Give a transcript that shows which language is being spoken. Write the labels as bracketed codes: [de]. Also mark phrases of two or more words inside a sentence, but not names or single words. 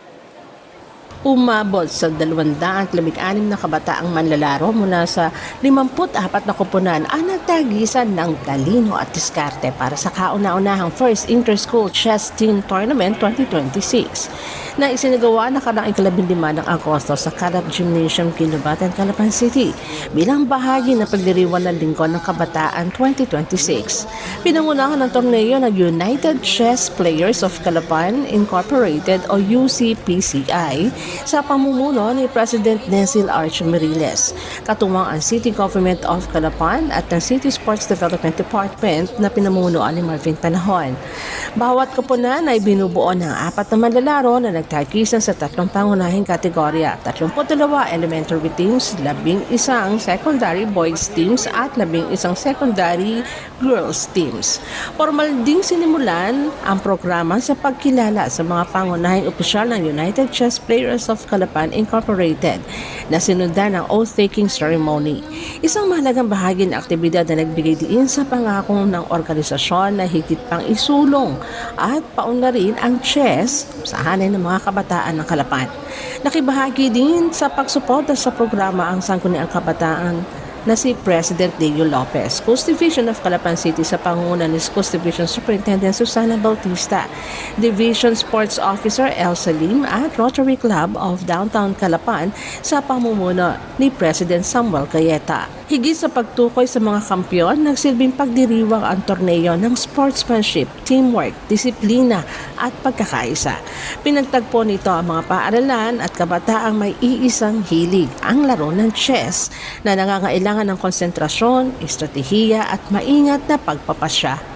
[tl] Umabot sa 216 na kabataang manlalaro mula sa 54 na koponan ang nagtagisan ng talino at diskarte para sa kauna-unahang First Inter-School Chess Team Tournament 2026 na isinagawa na karang 15 ng Agosto sa Calap Gymnasium, Ginobatan, Calapan City bilang bahagi ng pagdiriwang ng Linggo ng Kabataan 2026. Pinangunahan ng torneo ng United Chess Players of Calapan Incorporated o UCPCI sa pamumuno ni President Nesil Arch Meriles, katuwang ang City Government of Calapan at ng City Sports Development Department na pinamunuan ni Marvin Panahon. Bawat koponan ay binubuo ng 4 na manlalaro na nagtagisan sa 3 pangunahing kategorya, 32 [en] elementary teams, [tl] 11 [en] secondary boys teams [tl] at 11 [en] secondary girls teams. [tl] Formal ding sinimulan ang programa sa pagkilala sa mga pangunahing opisyal ng United Chess Players of Calapan Incorporated na sinundan ng [en] oath-taking ceremony. [tl] Isang mahalagang bahagi ng aktibidad na nagbigay diin sa pangako ng organisasyon na higit pang isulong at paunlarin ang chess sa hanay ng mga kabataan ng Calapan. Nakibahagi din sa pagsuporta sa programa ang Sangguniang Kabataan na si President Leo Lopez, Coast Division of Calapan City sa pangunguna ni Coast Division Superintendent Susana Bautista, Division Sports Officer El Salim at Rotary Club of Downtown Calapan sa pamumuno ni President Samuel Cayeta. Higit sa pagtukoy sa mga kampiyon, nagsilbing pagdiriwang ang torneo ng [en] sportsmanship, teamwork, [tl] disiplina at pagkakaisa. Pinagtagpo nito ang mga paaralan at kabataang may iisang hilig, ang laro ng chess na nangangailangan ng konsentrasyon, estratehiya at maingat na pagpapasya.